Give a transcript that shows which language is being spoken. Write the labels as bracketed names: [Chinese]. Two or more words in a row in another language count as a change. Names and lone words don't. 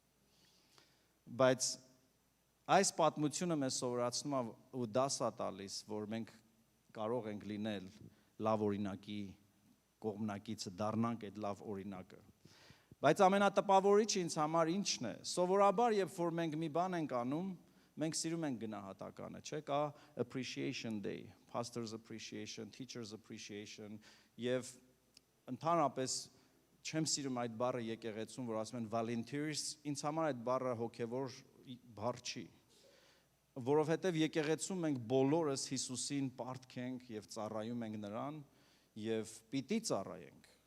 [Armenian] Բայց այս պատմությունը մեզ սովորացնում է ու դաս է տալիս, որ մենք կարող ենք լինել լավ օրինակի կողմնակիցը, դառնանք այդ լավ օրինակը։ Բայց ամենատպավորիչը ինձ համար ինչն է։ Սովորաբար, երբ որ մենք մի բան ենք անում, մենք սիրում ենք գնահատականը, չէ՞, կա [English] appreciation day, pastors appreciation, teachers appreciation, [Armenian] եւ ընդհանրապես չեմ սիրում այդ բառը եկեղեցում, որ ասում են volunteers, ինձ համար այդ բառը հոգևոր բառ չի, որովհետեւ եկեղեցում մենք բոլորս Հիսուսին պարտք ենք եւ ծառայում ենք նրան եւ պիտի ծառայենք։